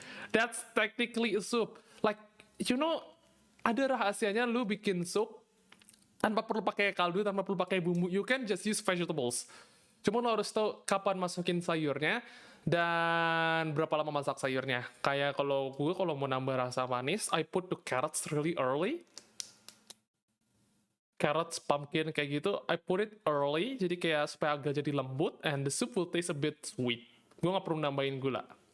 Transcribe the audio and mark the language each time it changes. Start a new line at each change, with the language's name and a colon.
English: That's technically a soup. Like, you know,
Indonesian: ada rahasianya lu bikin sup tanpa perlu pakai kaldu, tanpa perlu pakai bumbu.
English: You can just use vegetables.
Indonesian: Cuma lo harus tahu kapan masukin sayurnya dan berapa lama masak sayurnya. Kayak kalau gue kalau mau nambah rasa manis,
English: I put the carrots really early. Carrots, pumpkin
Indonesian: kayak gitu,
English: I put it early,
Indonesian: jadi kayak supaya agak jadi lembut,
English: and the soup will taste a bit sweet.
Indonesian: Gue nggak perlu nambahin gula.